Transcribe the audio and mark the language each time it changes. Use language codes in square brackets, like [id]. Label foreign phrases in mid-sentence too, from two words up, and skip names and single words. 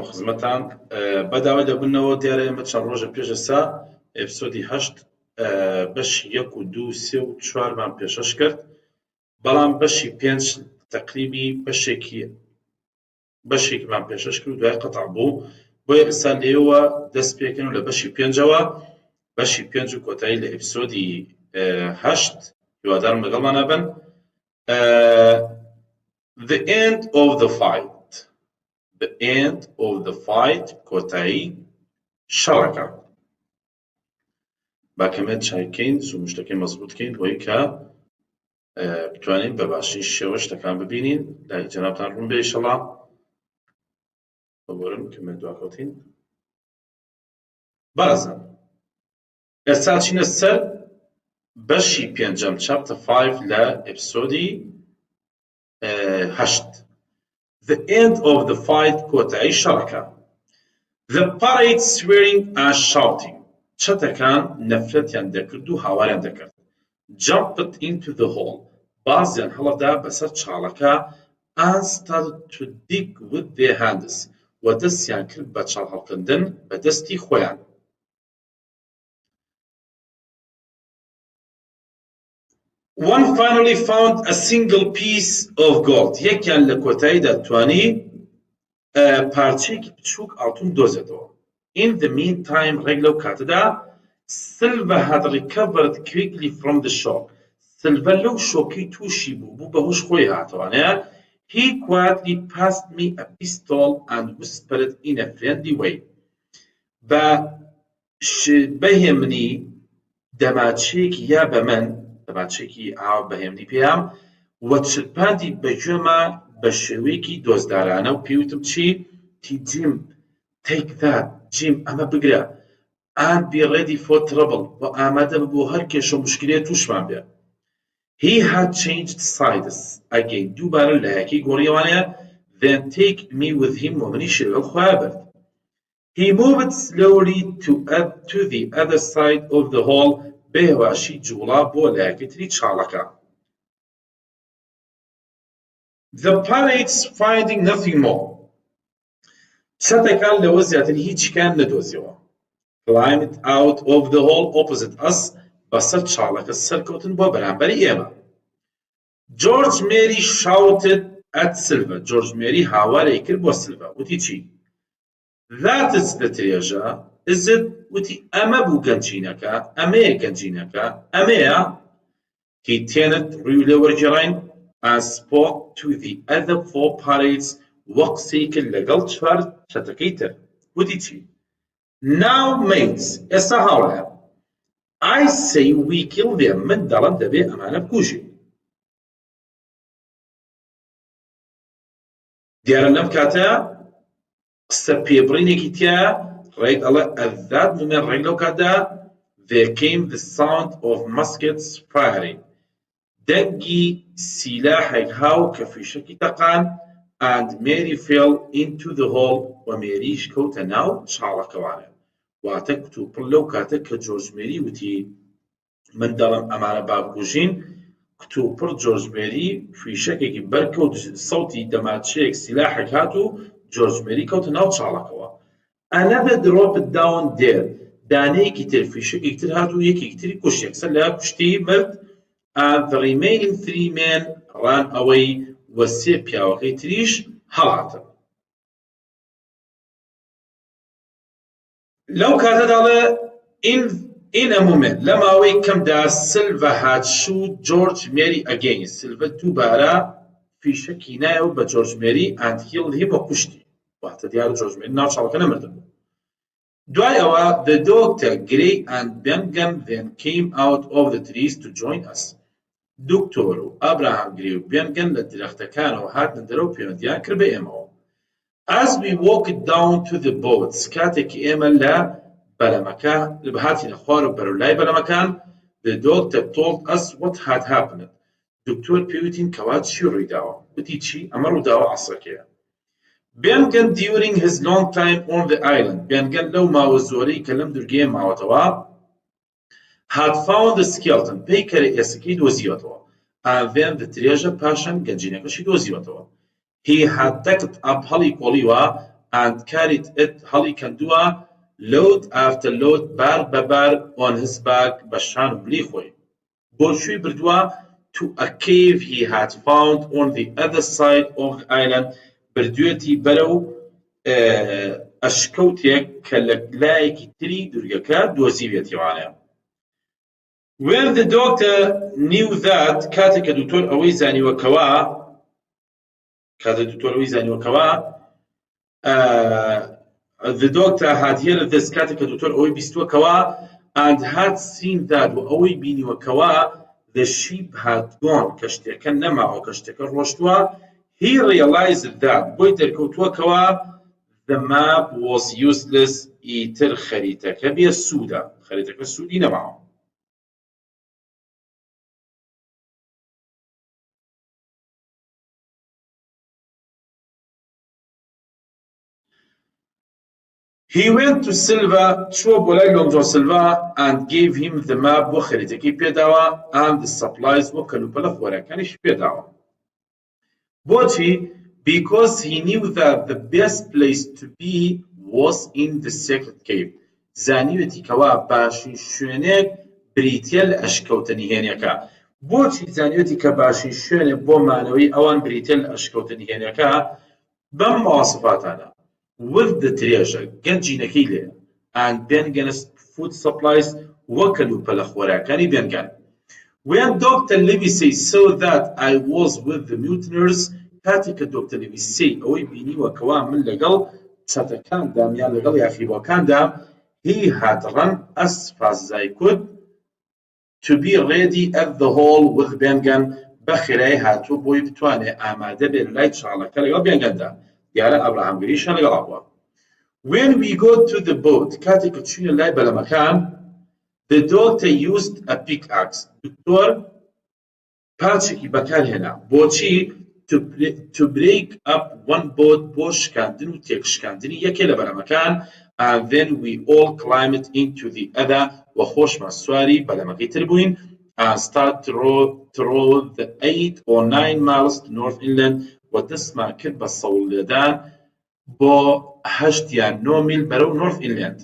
[ckb] خزمەتان بەداوای دەبوونەوە دیارە ئێمە چەند ڕۆژە پێش ئێستا ئێپیسۆدی هەشت بەشی 1 و 2 3 و 4مان پێشەش کرد بەڵام بەشی 5 تەقریبی بەشێکمان پێشەش کرد و دوای قەتع بوو بۆیە ئێستا لێوە دەست پێکەن و لە بەشی 5ەوە بەشی 5 و کۆتایی لە ئێپیسۆدی هەشت هیوادارم لەگەڵمانە بن. [en] The end of the fight. The end of the fight [ckb] کۆتایی شەڕەکە. با کەمێک چایکەین زوو شتەکەی مەزبوطکەین بۆی کە بتوانین بە باشی شێوە شتەکان ببینین لای جەنابتان ڕوون بێ ئینشەڵا. بەگۆرم کەمێک دواکەوتین. بەڕێزان ئێستا چینە سەر بەشی 5ەم [en] chapter 5 [ckb] لە ئێپیسۆدی هەشت. [en] The end of the fight [ckb] کۆتایی شەڕەکە. [en] The parade swearing and shouting [ckb] چەتەکان نەفرەتیان دەکرد و هاواریان دەکرد. [en] Jumped into the hole [ckb] بازیان هەڵەدا بەسەر چاڵەکە [en] and started to dig with their hands [ckb] و دەستیان کرد بە چاڵ هەڵکردن بە دەستی خۆیان. [en] One finally found a single piece of gold. [ckb] یەکیان لە کۆتاییدا توانی پارچەیەکی بچووک ئاڵتون دۆزێتەوە. [en] In the meantime [ckb] ڕێک لەو کاتەدا [en] Silver had recovered quickly from the shock. [ckb] Silver لەو شۆکەی تووشی بوو بەهۆش خۆی هاتەوانەیە. [en] He quietly passed me a pistol and whispered in a friendly way. [ckb] بەهێمنی دەماچەیەکی یا بە من دەماچێکی ئاو بەهێمنی پێیام وە چرپاندی بەگوێمە بە شێوەیەکی دۆزدارانە و پێوتم چی؟ تی جیم [en] take that [ckb] جیم ئەمە بگرە [en] and be ready for trouble [ckb] و ئامادە بۆ هەر کێشە و مشکلەیە تووشمان بێ. [en] He had changed sides again [ckb] دووبارە لایەکی گۆڕیەوانەیە [en] then take me with him [ckb] و منیشی لەگەڵ خۆیان برد. [en] He moved slowly to the other side of the hall [ckb] بێواشی جوڵا بۆ لایەکەی چاڵەکە. [en] The pirates finding nothing more. [ckb] چەتەکان لەوە زیاتر هیچیان نەدۆزیەوە. [en] Climbed out of the hole opposite us [ckb] بەسەر چاڵەکە سەرکەوتن بۆ بەرامبەری ئێمە. [en] George Mary shouted at Silver. [ckb] George Mary هاوارێکی کرد بۆ Silver. وتی چی؟ [en] That is the treasure. Is it [ckb] وتی ئەمە بوو گەنجینەکە ئەمەیە گەنجینەکە ئەمەیە. [en] He turned [ckb] ڕووی لێ وەرگێڕین [en] and spoke to the other 4 pirates [ckb] وەک سەیکرد لەگەڵ 4 چەتەکەی تر. وتی چی؟ [en] Now mates [ckb] ئێستا هاوڕێیان [en] I say we kill them. [ckb] من دەڵم دەبێ ئەمانە بکوژین. دیارە لەم کاتە قسە پێبڕینێکی تیا ڕێک ئەڵێ [en] at that moment [ckb] ڕێک لەو کاتدا [en] there came the sound of muskets firing. [ckb] دەنگی سیلاحێک هاو کە فیشەکی تەقان [en] and Mary fell into the hole [ckb] و مێریش کەوتە ناو چاڵەکەوانە. واتە کتوپڕ لەو کاتە کە جۆرج مێری وتی من دەڵم ئەمانە با بکوژین، کتوپڕ جۆرج مێری فیشەکێکی بەرکەوت سەوتی دەماچەیەک سیلاحێک هات و جۆرج مێری کەوتە ناو چاڵەکەوە. [en] Another dropped down there. [ckb] دانەیەکی تر فیشەکێکی تر هات و یەکێکی تری کوشت، یەکسەر لە کوشتی مرد. [en] And the remaining 3 men ran away [ckb] و سێ پیاوەکەی تریش هەڵاتن. لەو کاتە دەڵێ [en] in a moment [ckb] لە ماوەی کەمدا سلڤە هاتشوو جۆرج مێری ئەگەین. سلڤە دووبارە فیشەکی نایەوە بە جۆرج مێری [en] and killed him [ckb] و کوشتی. واتە دیارە جۆرج مێری ناو چاڵەکە نەمردن. دوای ئەوە [en] the doctor Gray and Bengham then came out of the trees to join us. [ckb] دکتۆر و ئابراهام گری و بێنگەن لە درەختەکانەوە هاتنە دەرەوە پەیوەندیان کرد بە ئێمەوە. [en] As we walked down to the boats [ckb] کاتێکی ئێمە لە بەلەمەکە هاتینە خوار و بەرەو لای بەلەمەکان [en] the doctor told us what had happened. [ckb] دکتۆر پێوتین کەوا چی ڕوویداوە. وتی چی؟ ئەمە ڕووداوە عەسڕەکەیە. [en] Bengham during his long time on the island. [ckb] Bengham لەو ماوە زۆرەی کە لەم دورگەیە ماوەتەوە [en] had found the skeleton. [ckb] پەیکەرە ئێسەکەی دۆزیوەتەوە. [en] And then the treasure [ckb] پاشان گەنجینەکەشی دۆزیوەتەوە. [en] He had taken up [ckb] هەڵی کۆڵیوە [en] and carried it [ckb] هەڵی کەندووە [en] load after load [ckb] بار بەبار [en] on his back [ckb] بە شان و بلی خۆی. بۆچووی بردووە [en] to a cave he had found on the other side of the island. [ckb] بردوێتی بەرەو ئەشکەوتێک کە لە لایەکی تری دورگەکە دۆزیوێتیوانە. [en] When the doctor knew that [ckb] کاتێک کە دکتۆر ئەوەی زانیوەکەوە [en] the doctor had heard this [ckb] کاتێک کە دکتۆر ئەوەی بیستووەکەوە [en] and had seen that [ckb] و ئەوەی بینیوەکەوە [en] the ship had gone [ckb] کەشتێکە نەماوە کەشتێکە ڕۆشتووە. [en] He realized that [ckb] بۆی دەرکەوتووەکەوە [en] the map was useless. [ckb] ئیتر خەریتەکە بێ سوودە، خەریتەکە سوودی نەماوە. [en] He went to Silva, [ckb] چوە بۆ لای لۆنجۆ سیلڤا [en] and gave him the map [ckb] بۆ خەریتەکەی پێداوە [en] and the supplies [ckb] بۆ کەلوپەلە خۆراکانیش پێداوە. بۆچی؟ [en] Because he knew that the best place to be was in the secret cave. [ckb] زانیوێتی کەوا باشی شوێنێک بریتیە لە ئەشکەوتنیهێنیەکە. بۆچی زانیوێتی کە باشی شوێنێ بۆ مانەوەی ئەوان بریتیە لە ئەشکەوتنیهێنیەکە؟ بەم مواصفاتانە. [en] with the treasure [ckb] گەنجینەکەی لێ [en] and Bengham food supplies [ckb] وە کەلوپەلە خۆراکانی بێنگان. [en] When Dr. Livesey saw that I was with the mutineers [ckb] کاتێک کە دکتۆر لیڤیسی ئەوەی بینیوەکەوا من لەگەڵ چەتەکاندام یان لەگەڵ یاخیبۆکاندام [en] he had run as fast as I could to be ready at the hall with Bengham. [ckb] بەخێرایی هاتووە بۆی بتوانێ ئامادە بێت لای چاڵەکە لەگەڵ بێنگەندا. دیارە ئابراهام گریشان لەگەڵا بووە. [en] When we got to the boat [ckb] کاتێک کە چوینە لای بەلەمەکان [en] the doctor used a pickaxe. [ckb] دکتۆر پاچێکی بەکارهێنا. [en] بۆچی؟ to break up one boat [ckb] بۆ شکاندن و تێکشکاندنی یەکێ لە بەلەمەکان [en] and then we all climbed into the other [ckb] و خۆشمان سواری بەلەمەکەی تر بووین [en] and start to row the 8 or 9 miles to North Inland [ckb] و دەستمان کرد بە سەوڵێدان بۆ 8 یان 9 میل بەرەو [en] North Inland.